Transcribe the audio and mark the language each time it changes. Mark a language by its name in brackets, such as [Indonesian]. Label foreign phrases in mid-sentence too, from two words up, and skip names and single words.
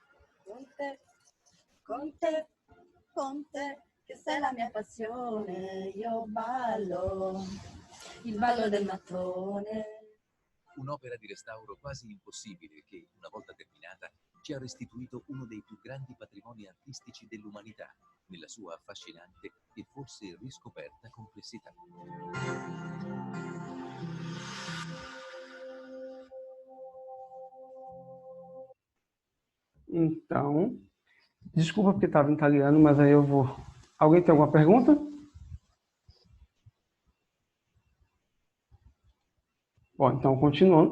[Italian] Conte, Conte, Conte, che sei la mia passione, io ballo, il ballo del mattone. Un'opera di restauro quasi impossibile che, una volta terminata, ci ha restituito uno dei più grandi patrimoni artistici dell'umanità, nella sua affascinante e forse riscoperta complessità. [Portuguese] Então, desculpa porque estava em italiano, mas aí eu vou... Alguém tem alguma pergunta? Bom, então, continuando.